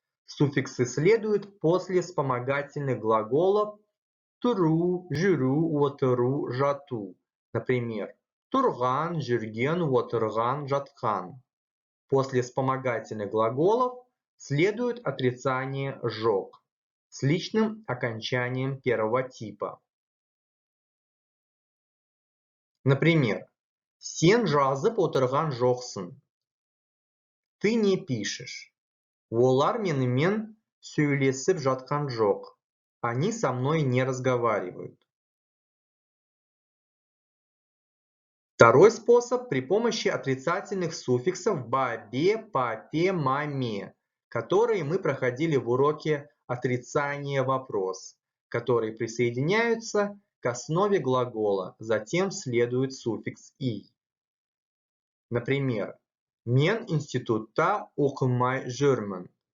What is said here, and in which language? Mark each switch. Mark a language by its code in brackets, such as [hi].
[ru] Суффиксы следуют после вспомогательных глаголов туру, жүру, отыру, жату. Например, турган, жүрген, отырган, жаткан. После вспомогательных глаголов следует отрицание жок с личным окончанием первого типа. Например, [kk] сен жазып отырған жоқсың. [ru] Ты не пишешь. [kk] Олар менімен сөйлесіп жатқан жоқ. [ru] Они со мной не разговаривают. Второй способ при помощи отрицательных суффиксов бабе, папе, маме, которые мы проходили в уроке отрицание вопрос, которые присоединяются к основе глагола, затем следует суффикс «и». Например, [kk] мен институтта оқымай жүрмін.